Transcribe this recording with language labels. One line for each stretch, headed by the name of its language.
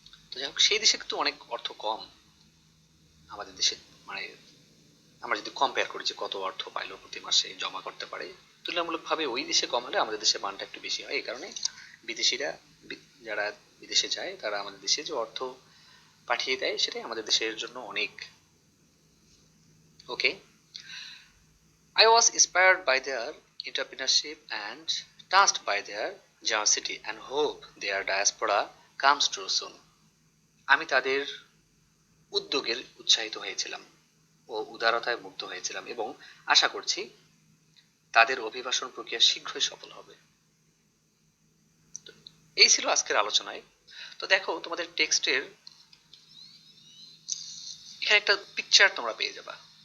Bangla: তো যাই হোক, সেই দেশে কিন্তু অনেক অর্থ কম আমাদের দেশে, মানে আমরা যদি কম্পেয়ার করি যে কত অর্থ পাইলো প্রতি মাসে জমা করতে পারে, তুলনামূলকভাবে ওই দেশে কম হলে আমাদের দেশে মানটা একটু বেশি হয়। এই কারণে বিদেশিরা যারা বিদেশে যায় তারা আমাদের দেশে যে অর্থ পাঠিয়ে দেয় সেটাই আমাদের দেশের জন্য অনেক।
English: Okay, I was inspired by their entrepreneurship and touched by their generosity and hope their diaspora comes true soon.
Bangla: আমি তাদের উদ্যোগের উৎসাহিত হয়েছিলাম ও উদারতায় মুগ্ধ হয়েছিলাম এবং আশা করছি তাদের অভিবাসন প্রক্রিয়া শীঘ্রই সফল হবে। এই ছিল আজকের আলোচনায়। তো দেখো, তোমাদের টেক্সটের এখানে একটা পিকচার তোমরা পেয়ে যাবা।